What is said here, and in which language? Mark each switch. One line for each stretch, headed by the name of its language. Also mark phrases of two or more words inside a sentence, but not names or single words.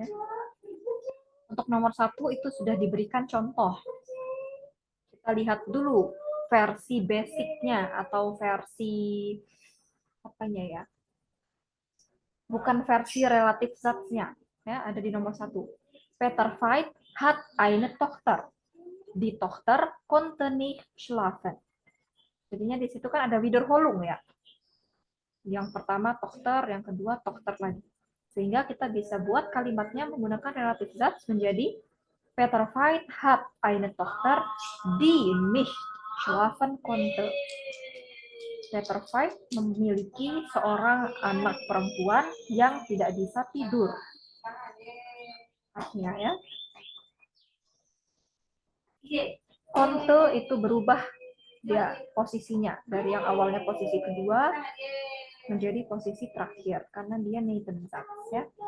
Indonesian: Untuk nomor 1 itu sudah diberikan contoh. Kita lihat dulu versi basicnya atau versi apanya, ya. Bukan versi relatif satznya, ya, ada di nomor 1.
German: Peter Veit hat eine Tochter. Die Tochter konnte nicht schlafen.
Indonesian: Jadinya di situ kan ada Wiederholung, ya. Yang pertama Tochter, yang kedua Tochter lagi. Sehingga kita bisa buat kalimatnya menggunakan relatif Satz menjadi
German: Peter Veit hat eine Tochter, die nicht schlafen konnte.
Indonesian: Peter Veit memiliki seorang anak perempuan yang tidak bisa tidur. Artinya, ya. Konnte itu berubah dia posisinya dari yang awalnya posisi kedua menjadi posisi terakhir karena dia Nebensatz, ya.